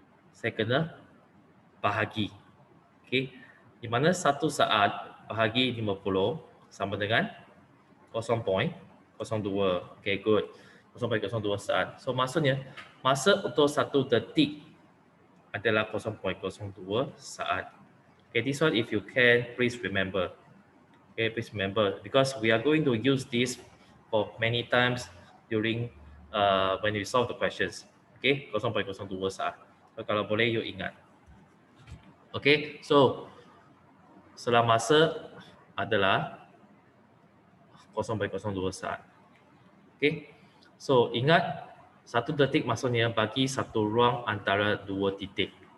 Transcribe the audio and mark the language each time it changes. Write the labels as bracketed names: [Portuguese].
[Malay] Saya kena bahagi. Okay, di mana 1 saat bahagi 50 sama dengan 0.02. [English] Okay, good. [Malay] 0.02 saat. So maksudnya masa untuk 1 detik adalah 0.02 saat. [English] Okay, this one if you can, please remember. Okay, please remember because we are going to use this for many times during when we solve the questions. [Malay] Okay, 0.02 saat. So kalau boleh you ingat. Okay, so selang masa adalah 0.02 saat. Okay, so ingat 1 detik maksudnya bagi satu ruang antara 2 titik.